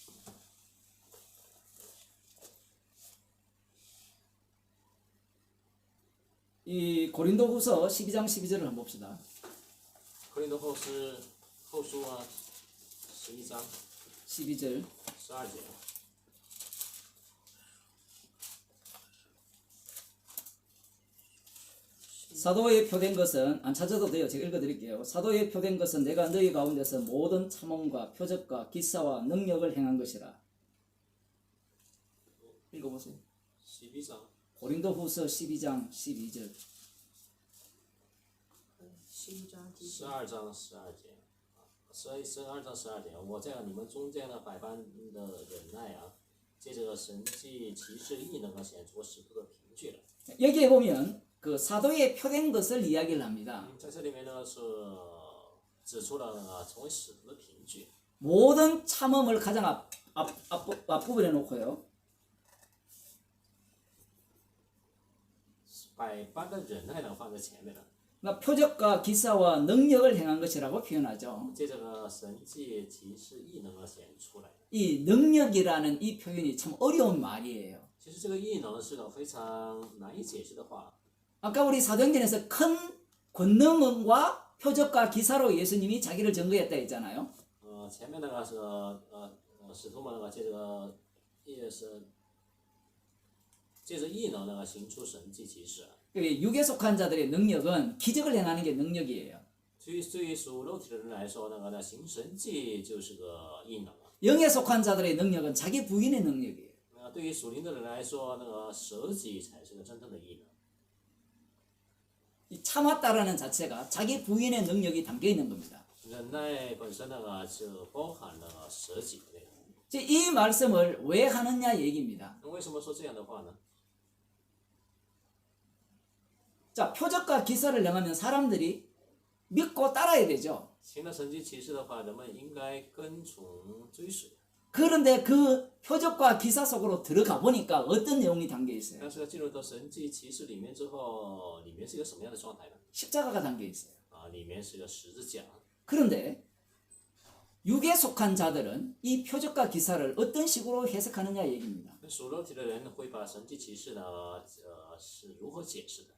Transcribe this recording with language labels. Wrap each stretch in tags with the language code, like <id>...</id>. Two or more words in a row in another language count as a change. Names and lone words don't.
<ko>이 고린도후서 12장 12절을 한번 봅시다.</ko> <zh>格林多后书啊11章</zh> <ko>12절.</ko> <zh>12节。</zh> <ko>사도에 표된 것은 안 찾아도 돼요. 제가 읽어드릴게요. 사도에 표된 것은 내가 너희 가운데서 모든 참음과 표적과 기사와 능력을 행한 것이라. 읽어보세요. 12장 고린도후서 12장 12절.</ko> <zh>12 章12节。 12章12节，我在你们中间的百般的忍耐啊，借这个神迹奇事异能啊，显出使徒的凭据了。</zh> <ko>여기에 보면 그 사도에 표된 것을 이야기를 합니다.</ko> <zh>在这里面呢是指出了成为使徒的凭据。</zh> <ko>모든 참음을 가장 앞부분에 놓고요.</ko> <zh>百般的忍耐呢放在前面了，</zh> <ko>그러니까 표적과 기사와 능력을 행한 것이라고 표현하죠.</ko> <zh>借这个神迹奇事异能啊显出来。</zh> <ko>이 능력이라는 이 표현이 참 어려운 말이에요.</ko> <zh>其实这个异能是个非常难以解释的话。</zh> <ko>아까 우리 사도행전에서 큰 권능과 표적과 기사로 예수님이 자기를 증거했다 했잖아요.</ko> <zh>前面那个是使徒们那个借着异能那个行出神迹奇事。</zh> <ko>육에 속한 자들의 능력은 기적을 행하는 게 능력이에요.</ko> <zh>对于属肉体的人来说，那个行神迹就是个异能啊。</zh> <ko>영에 속한 자들의 능력은 자기 부인의 능력이에요.</ko> <zh>对于属灵的人来说，那个舍己才是个真正的异能。</zh> <ko>이 참았다라는 자체가 자기 부인의 능력이 담겨 있는 겁니다.</ko> <zh>忍耐本身那个就包含了舍己的内容。</zh> <ko>이 말씀을 왜 하느냐 얘기입니다.</ko> <zh>那为什么说这样的话呢？</zh> <ko>자, 표적과 기사를 행하면 사람들이 믿고 따라야 되죠.</ko> <zh>行了神迹奇事的话，人们应该跟从追随。</zh> <ko>그런데 그 표적과 기사 속으로 들어가 보니까 어떤 내용이 담겨 있어요?</ko> <zh>但是进入到神迹奇事里面之后，里面是一个什么样的状态呢？</zh> <ko>십자가가 담겨 있어요.</ko> <zh>里面是个十字架。</zh> <ko>그런데 육에 속한 자들은 이 표적과 기사를 어떤 식으로 해석하느냐 얘기입니다.</ko> <zh>属肉体的人会把神迹奇事呢，是如何解释的？</zh>